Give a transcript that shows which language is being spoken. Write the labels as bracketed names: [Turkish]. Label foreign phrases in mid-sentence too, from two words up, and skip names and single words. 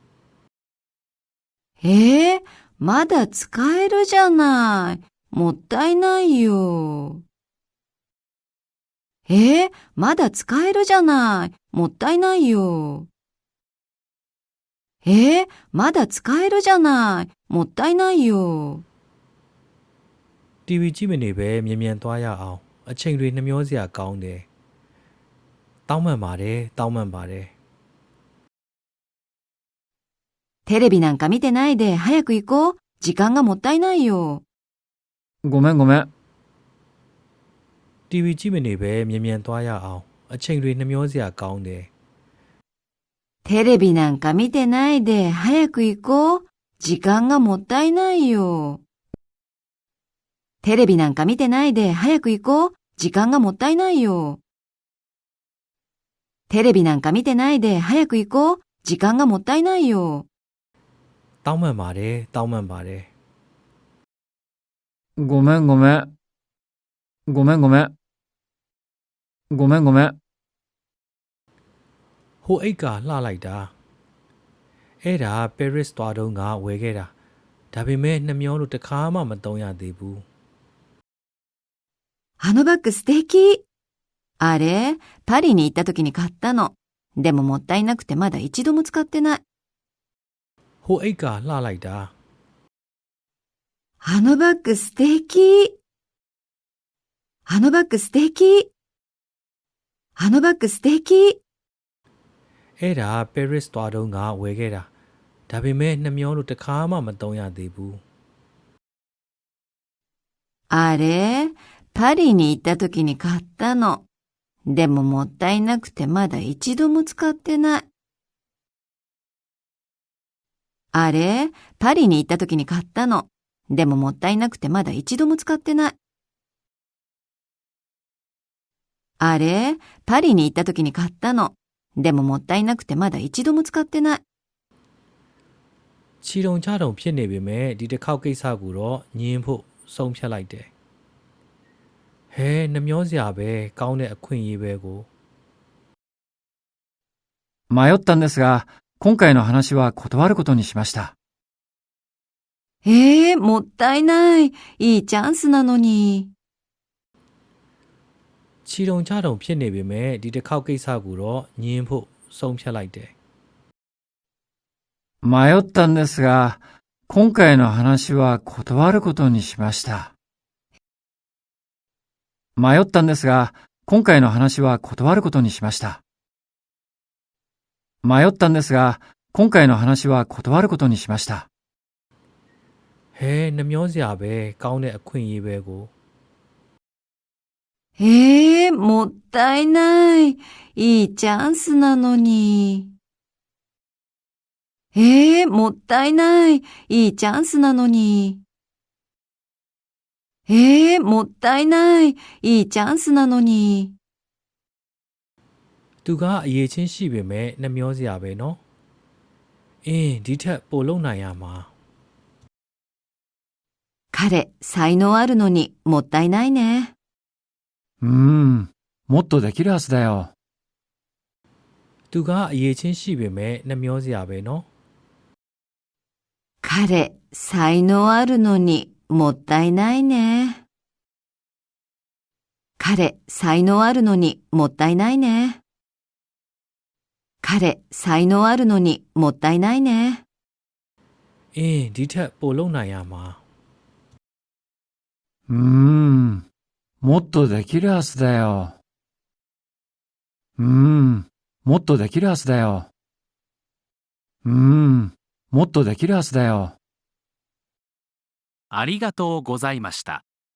[Japanese] まだ使えるじゃない。もったいないよ。まだ使えるじゃない。もったいないよ。まだ使えるじゃない。もったいないよ。 [Burmese] TV ကြည့်မနေပဲမြင်မြန်သွားရအောင်အချိန်တွေနှမျောစရာကောင်းတယ်။တောင်းပန်ပါတယ်တောင်းပန်ပါတယ်。 [Japanese] テレビなんか見てないで早く行こう。時間がもったいないよ。ごめんごめん。 [Burmese] TV ကြည့်မနေပဲမြင်မြန်သွားရအောင်အချိန်တွေနှမျောစရာကောင်းတယ်။ [Japanese] テレビなんか見てないで早く行こう。時間がもったいないよ。テレビなんか見てないで早く行こう。時間がもったいないよ。テレビなんか見てないで早く行こう。時間がもったいないよ。 [Burmese] တောင်းပန်ပါတယ်တောင်းပန်ပါတယ်。 [Japanese] ごめんごめん。ごめんごめん。ごめんごめん。 [Burmese] ဟိုအိတ်ကလှလိုက်တာအဲ့ဒါ Paris သွားတော့ငါဝယ်ခဲ့တာဒါပေမဲ့နှမျောလို့တစ်ခါမှမသုံးရသေးဘူး。 [Japanese] あのバッグ素敵。あれ、パリに行った時に買ったの。でももったいなくてまだ一度も使ってない。 [Burmese] ဟိုအိတ်ကလှလိုက်တာ [Japanese] あのバッグ素敵。あのバッグ素敵。あのバッグ素敵。 [Burmese] အဲ့ဒါ Paris သွားတော့ငါဝယ်ခဲ့တာဒါပေမဲ့နှမျောလို့တစ်ခါမှမသုံးရသေးဘူး。 [Japanese] あれ、パリに行った時に買ったの。でももったいなくてまだ一度も使ってない。あれ、パリに行った時に買ったの。でももったいなくてまだ一度も使ってない。あれ、パリに行った時に買ったの。でももったいなくてまだ一度も使ってない。 [Burmese] ချီတုံချတုံဖြစ်နေပေမဲ့ဒီတစ်ခေါက်ကိစ္စကိုတော့ညင်းဖို့ဆုံးဖြတ်လိုက်တယ်။ဟဲနှမျောစရာပဲကောင်းတဲ့အခွင့်အရေးပဲကို。 [Japanese] 迷ったんですが、今回の話は断ることにしました。もったいない。いいチャンスなのに。 [Burmese] ချီတုံချတုံဖြစ်နေပေမဲ့ဒီတစ်ခေါက်ကိစ္စကိုတော့ညင်းဖို့ဆုံးဖြတ်လိုက်တယ်။ [Japanese] 迷ったんですが、今回の話は断ることにしました。迷ったんですが、今回の話は断ることにしました。迷ったんですが、今回の話は断ることにしました。 [Burmese] ဟဲနှမျောစရာပဲကောင်းတဲ့အခွင့်အရေးပဲကို。 [Japanese] もったいない。いいチャンスなのに。もったいない。いいチャンスなのに。もったいない。いいチャンスなのに。 [Burmese] သူကအရေးချင်းရှိပေမဲ့နှမျောစရာပဲနော်ဒီထက်ပိုလုပ်နိုင်ရမှာ [Japanese] 彼、才能あるのにもったいないね。もっとできるはずだよ。 [Burmese] သူကအရေးချင်းရှိပေမဲ့နှမျောစရာပဲနော် [Japanese] 彼、才能あるのにもったいないね。彼、才能あるのにもったいないね。彼、才能あるのにもったいないね。 [Burmese] ဒီထက်ပိုလုပ်နိုင်ရမှာ [Japanese] もっとできるはずだよ。もっとできるはずだよ。もっとできるはずだよ。ありがとうございました。